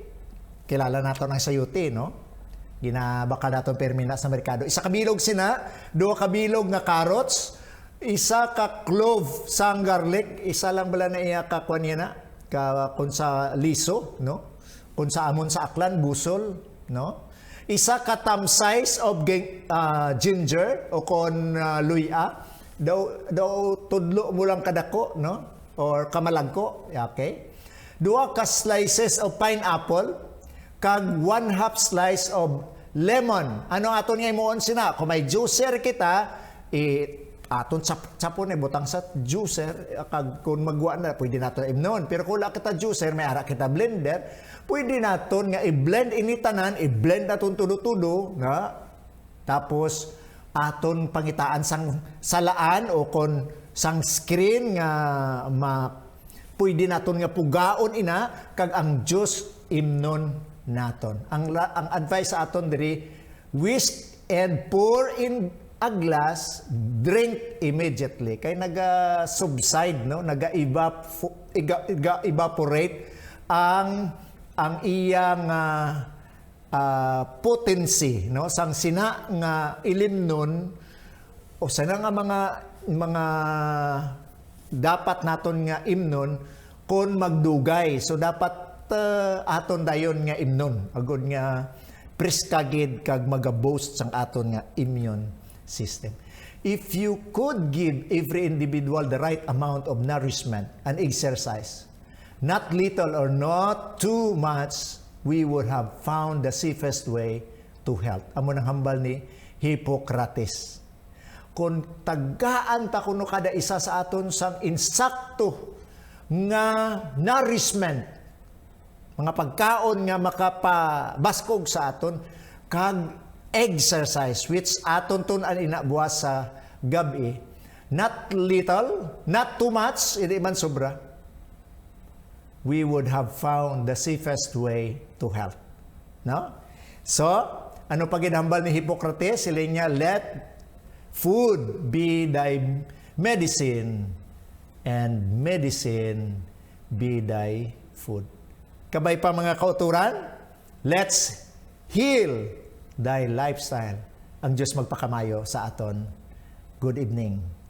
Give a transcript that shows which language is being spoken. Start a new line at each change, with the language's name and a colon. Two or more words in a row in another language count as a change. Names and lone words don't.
Hiligaynon: Kilala nato ng sayuti, no? Ginabaka nato permina sa merkado. Isa ka bilog sina, duha ka bilog nga carrots, isa ka clove sang garlic, isa lang bala na iya ka kuan niya na, kung sa liso, no? Kung sa amon sa aklan, busol, no? Isa ka
English: thumb size of ginger
Hiligaynon: o kon luya, daw tudlo mo lang kadako, no? Or kamalagko, okay? Duha ka
English: slices of pineapple,
Hiligaynon: kag 1/2
English: slice of lemon.
Hiligaynon: Ano aton nga imuon sina? Kung may juicer kita, aton sapon butang sa juicer, kag kung magwa na, pwede naton imnon. Pero kung wala kita juicer, may ara kita blender, pwede naton nga i-blend ini tanan, i-blend naton tudo-tudo, nga. Tapos, aton pangitaan sang salaan o kon sang screen nga pwede naton nga pugaon ina, kag ang juice imnon naton. Ang advice sa aton diri,
English: whisk and pour in a glass, drink immediately.
Hiligaynon: Kay naga-subside, no? Naga-evaporate ang iyang potency, no? Sang sina nga ilimnon o sana nga mga dapat naton nga imnon kon magdugay. So dapat aton dayon nga imnon agud nga preskagid kag maga-boost sang aton nga
English: immune system. If you could give every individual the right amount of nourishment and exercise, not little or not too much, we would have found the safest way to health.
Hiligaynon: Amo nang hambal ni Hippocrates. Kung tagaan ta kuno kada isa sa aton sang insakto nga nourishment, mga pagkaon nga makapabaskog sa aton, kag exercise, which aton tun an inabuas sa gabi,
English: not little, not too much,
Hiligaynon: hindi man sobra,
English: we would have found the safest way to health. No? So,
Hiligaynon: ano pa ginhambal ni Hippocrates? Sila niya,
English: let food be thy medicine, and medicine be thy food.
Hiligaynon: Kabay pa mga kauturan,
English: let's heal thy lifestyle.
Hiligaynon: Ang Diyos magpakamayo sa aton.
English: Good evening.